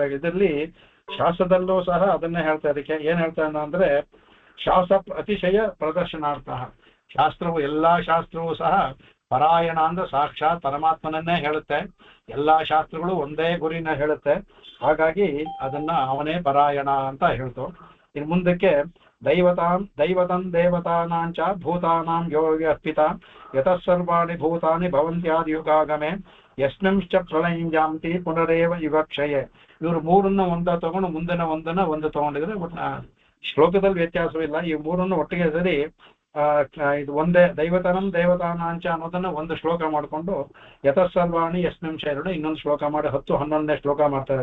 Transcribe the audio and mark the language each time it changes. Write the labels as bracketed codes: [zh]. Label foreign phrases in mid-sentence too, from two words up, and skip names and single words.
[kn] ಇದರಲ್ಲಿ ಶಾಸ್ತ್ರದಲ್ಲೂ ಸಹ ಅದನ್ನೇ ಹೇಳ್ತಾ, ಇದಕ್ಕೆ ಏನ್ ಹೇಳ್ತಾನೆ ಅಂದ್ರೆ ಶಾಸ್ತ್ರ ಅತಿಶಯ ಪ್ರದರ್ಶನಾರ್ಥ. ಶಾಸ್ತ್ರವು ಎಲ್ಲಾ ಶಾಸ್ತ್ರವೂ ಸಹ ಪರಾಯಣ ಅಂದ್ರೆ ಸಾಕ್ಷಾತ್ ಪರಮಾತ್ಮನನ್ನೇ ಹೇಳುತ್ತೆ. ಎಲ್ಲಾ ಶಾಸ್ತ್ರಗಳು ಒಂದೇ ಗುರಿನ ಹೇಳುತ್ತೆ. ಹಾಗಾಗಿ ಅದನ್ನ ಅವನೇ ಪರಾಯಣ ಅಂತ ಹೇಳ್ತು. ಇನ್ನು ಮುಂದಕ್ಕೆ [sa] ದೈವತಂ ದೇವತಾನಾಂಚ ಭೂತಾನಾಂ ಯೋಗಿ ಅರ್ಪಿತ ಯತಃ ಸರ್ವಾಣಿ ಭೂತಾನಿ ಭವಂತ್ಯಾದಿ ಯುಗಾಗಮೆ ಯಸ್ಮಿಂಶ್ಚ ಪ್ರಳಯಿಂಜಾಂತಿ ಪುನರೇವ ಯುಗಕ್ಷಯೇ. [kn] ಇವರು ಮೂರನ್ನ ಒಂದ ತಗೊಂಡು ಮುಂದಿನ ಒಂದು ತಗೊಂಡಿದ್ರೆ ಶ್ಲೋಕದಲ್ಲಿ ವ್ಯತ್ಯಾಸವಿಲ್ಲ. ಈ ಮೂರನ್ನು ಒಟ್ಟಿಗೆ ಸರಿ ಇದು ಒಂದೇ [sa] ದೈವತನಂ ದೇವತಾನಾಂಚ [kn] ಅನ್ನೋದನ್ನ ಒಂದು ಶ್ಲೋಕ ಮಾಡಿಕೊಂಡು [sa] ಯತಃ ಸರ್ವಾಣಿ ಯಸ್ಮಿಂಶ [kn] ಎರಡು ಇನ್ನೊಂದು ಶ್ಲೋಕ ಮಾಡಿ 10-11ನೇ ಶ್ಲೋಕ ಮಾಡ್ತಾರೆ.